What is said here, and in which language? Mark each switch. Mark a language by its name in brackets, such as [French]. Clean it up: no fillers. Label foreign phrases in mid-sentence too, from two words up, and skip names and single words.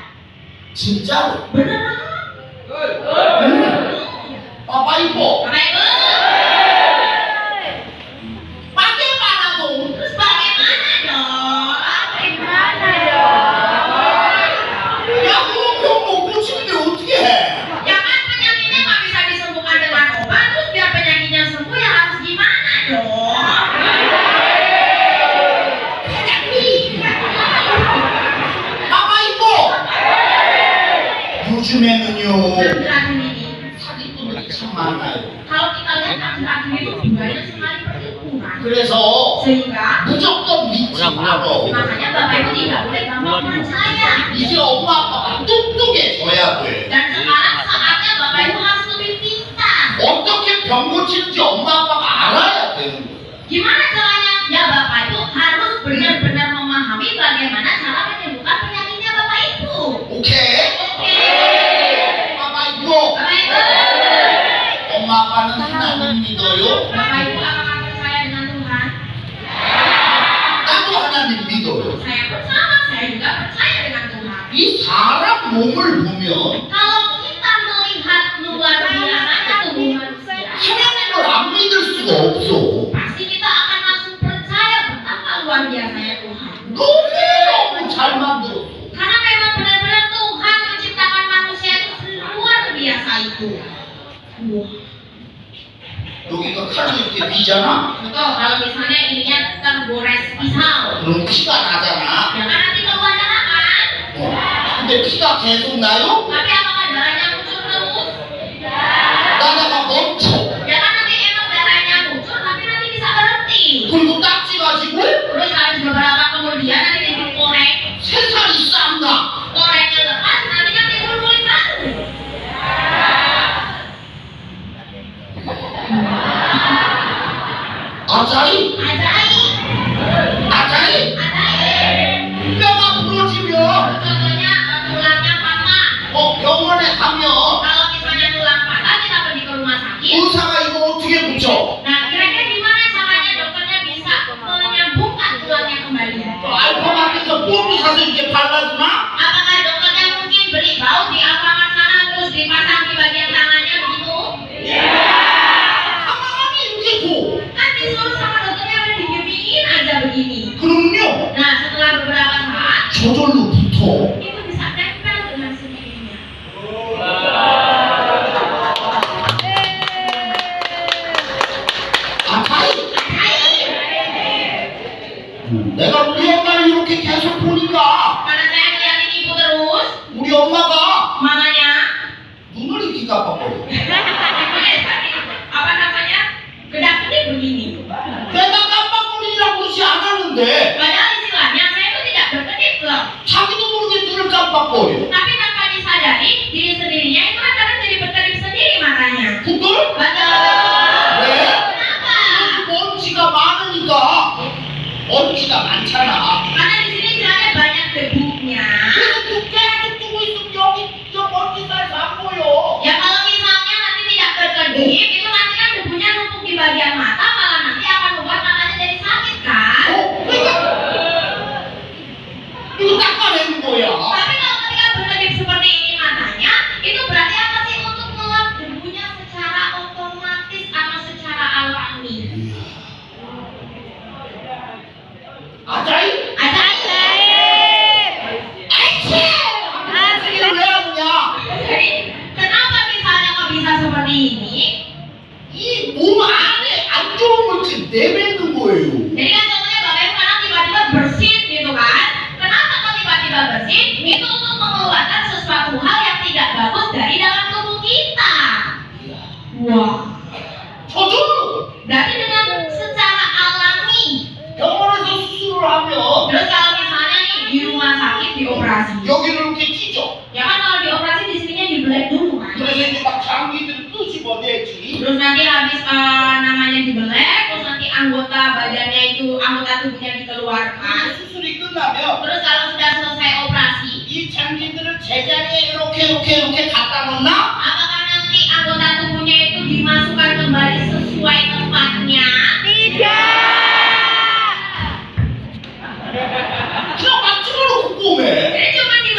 [Korean] 진짜로? [Indonesian] Beneran? Bapak Ibu, Bapak Ibu, bagaimana dong? terus bagaimana dong? Ya kalau mau [Korean] 고치는데 어떻게 해? [Indonesian] Ya kan penyakitnya nggak bisa disembuhkan dengan obat, terus biar penyakitnya sembuh ya harus gimana dong? Bapak Ibu, 요즘에는요 Akhir-akhir ini, [Korean] 사기꾼들이 참 많아요. [Indonesian] kalau kita lihat akhir-akhir ini banyak sekali perhitungan. [Korean] 그래서 [Indonesian] Sehingga [Korean] 무조건 믿지 말어. [Indonesian] makanya Bapak Ibu tidak boleh gampang percaya. [Korean] 이제 엄마 아빠가 똑똑해져야 돼. [Indonesian] Dan sekarang saatnya Bapak Ibu harus lebih pintar. [Korean] 어떻게 병 고치는지 엄마 아빠가 알아야 되는 거야. [Indonesian] Gimana caranya? Ya Bapak Ibu harus benar-benar memahami bagaimana cara menyembuhkan penyakitnya Bapak Ibu. [Korean] 오케이? [Indonesian] Oke. Bapak Ibu, Bapak Ibu, [Korean] 엄마 아빠는 하나님 믿어요? [Indonesian] Bapak Ibu apakah percaya dengan Tuhan? [Korean] 나도 하나님 믿어요. [Indonesian] Saya pun sama, saya juga percaya dengan Tuhan. [Korean] 이 사람 몸을 보면 [Indonesian] Kalau kita melihat luar biasanya tubuh manusia, [Korean] 하나님을 안 믿을 수가 없어. [Indonesian] pasti kita akan langsung percaya betapa luar biasanya Tuhan. [Korean] 너무 잘 만들었어. [Indonesian] Karena memang benar-benar Tuhan menciptakan manusia itu luar biasa itu. Wah. [Korean] 여기가 칼로 이렇게 비잖아? [Indonesian] Betul, kalau misalnya ininya tergores pisau, [Korean] 그럼 피가 나잖아. [Indonesian] ya kan nanti keluar darah kan? [Korean] 근데 피가 계속 나요? [Indonesian] Tapi apakah darahnya muncul terus? [Korean] 나다가 멈춰. [Indonesian] Ya kan nanti emang darahnya muncul, tapi nanti bisa berhenti. [Korean] 그리고 딱지 가지고 [Indonesian] Terus habis beberapa kemudian nanti dikorek, [Korean] 새살이 싹 나. [Indonesian] koreknya lepas, nanti kan timbul kulit baru. 아자이? Ajaib, 아자이? ajaib. [Korean] 뼈가 부러지면 [Indonesian] Contohnya tulangnya patah. [Korean] 병원에 가면 [Indonesian] Kalau misalnya tulang patah kita pergi ke rumah sakit. [Korean] 의사가 이거 어떻게 붙여? [Indonesian] Nah, kira-kira gimana caranya dokternya bisa menyambungkan tulangnya kembali? [Korean] 알파마트에서 뽕이 사서 이렇게 발라주나? [Indonesian] Apakah dokternya mungkin beli baut di Alfamart sana terus dipasang di bagian tangannya begitu? [Korean] 가만히 이렇게 둬. [Indonesian] Kan disuruh sama dokternya udah didiemin aja begini. [Korean] 그럼요. [Indonesian] Nah, setelah beberapa saat [Korean] 저절로 붙어. [Indonesian] itu bisa nempel dengan sendirinya. 아자이? [Korean] 내가 우리 엄마를 이렇게 계속 보니까 [Indonesian] Karena saya ngeliatin ibu terus, [Korean] 우리 엄마가 [Indonesian] makanya [Korean] 눈을 이렇게 깜빡거려. [Indonesian] apa namanya? Kedap-kedip begini. [Korean] 내가 깜빡거리라고 그러지 않았는데 [Indonesian] Padahal istilahnya saya itu tidak berkedip loh. [Korean] 자기도 모르게 눈을 깜빡거려. [Indonesian] Tapi tanpa disadari, diri sendirinya itu kan kadang jadi berkedip sendiri matanya. [Korean] 그걸? [Indonesian] Betul. [Korean] 왜? [Indonesian] Kenapa? [Korean] 먼지가 많으니까. 먼지가 많잖아. [Indonesian] Karena di sini istilahnya banyak debunya. [Korean] 그래서 두께 두고 있으면 여기 저 먼지 살도 안 보여. [Indonesian] Ya kalau misalnya nanti tidak berkedip, itu nanti kan debunya numpuk di bagian mata, malah nanti akan membuat matanya jadi sakit kan? [Korean] 그러니까 이거 닦아내는 거야. [Indonesian] Tapi kalau ketika berkedip seperti ini matanya, itu berarti apa sih untuk menguap debunya secara otomatis atau secara alami? 아자이? Ajaib. [Korean] 이게 왜 하느냐? [Indonesian] Jadi kenapa misalnya kok bisa seperti ini? [Korean] 이 몸 안에 안 좋은 물질 내뱉는 거예요. [Indonesian] Jadi kan contohnya Bapak Ibu kadang tiba-tiba bersin gitu kan? Kenapa kok tiba-tiba bersin? Itu untuk mengeluarkan sesuatu hal yang tidak bagus dari dalam tubuh kita. Wah. [Korean] 저절로 [Indonesian] Berarti dengan secara alami. [Korean] 병원에서 수술을 하면 [Indonesian] Terus kalau misalnya nih di rumah sakit dioperasi, [Korean] 여기를 이렇게 찢어. [Indonesian] ya kan kalau dioperasi di sininya dibelek dulu kan? [Korean] 그래서 이제 막 장기들을 끄집어내지. [Indonesian] Terus nanti habis namanya dibelek, terus nanti anggota badannya itu, anggota tubuhnya dikeluarkan. [Korean] 수술이 끝나면 [Indonesian] Terus kalau sudah selesai operasi, [Korean] 이 장기들을 제자리에 이렇게 갖다 놓나? [Indonesian] apakah nanti anggota tubuhnya itu dimasukkan kembali sesuai tempatnya? Tidak. [Korean] 그냥 막 집어넣고 꼬매. [Indonesian] Jadi cuma